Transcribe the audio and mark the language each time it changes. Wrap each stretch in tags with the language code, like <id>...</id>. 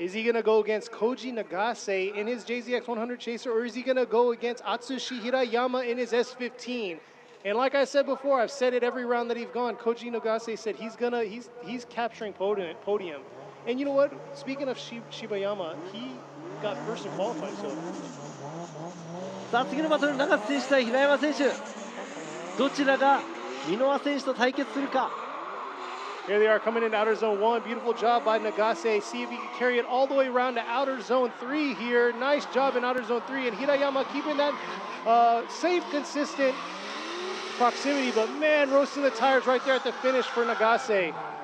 <en>Is he going to go against Koji Nagase in his JZX 100 Chaser, or is he going to go against Atsushi Hirayama in his S15? And like I said before, I've said it every round that he's gone. Koji Nagase said he's capturing podium. And you know what? Speaking of Shibayama, he got first in qualifying. So.</en> <ja>さあ次のバトル、長瀬選手対平山選手、どちらが箕輪選手と対決するか。</ja> <en>Here they are coming into outer zone 1. Beautiful job by Nagase. See if he can carry it all the way around to outer zone 3 here. Nice job in outer zone 3. And Hirayama keeping that safe, consistent proximity. But man, roasting the tires right there at the finish for Nagase.</en>